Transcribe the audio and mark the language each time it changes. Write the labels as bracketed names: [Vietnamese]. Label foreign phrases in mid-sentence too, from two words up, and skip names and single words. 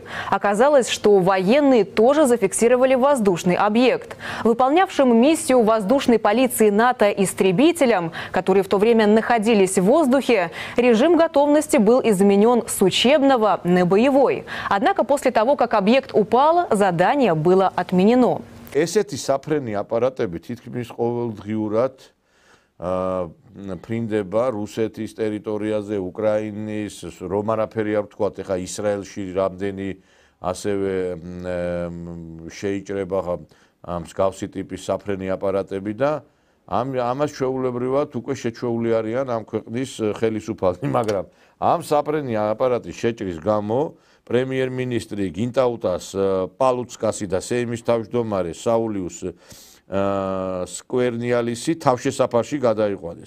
[Russian] Оказалось, что военные тоже зафиксировали воздушный объект. Выполнявшим миссию воздушной полиции НАТО истребителям, которые в то время находились в воздухе, режим готовности был изменен с учебного на боевой. Однако после того, как объект упал, задание было отменено. [Georgian] Ესეთი საფრენი აპარატები თითქმის ყოველდღიურად ფრინდება რუსეთის ტერიტორიაზე, უკრაინის, რომ არაფერი არ ვთქვათ, ეხა ისრაელში რამდენი ასევე შეიჭრება მსგავსი ტიპის საფრენი აპარატები და ამას ჩვეულებრივად უკვე შეჩვეული არიან ამ ქვეყნის ხელისუფალები, მაგრამ ამ საფრენი აპარატის შეჭრის გამო პრემიერ-მინისტრი გინტაუტას პალუცკასი და სეიმის თავმჯდომარე საულიუს სკვერნიალისი თავშესაფარში გადაიყვანეს.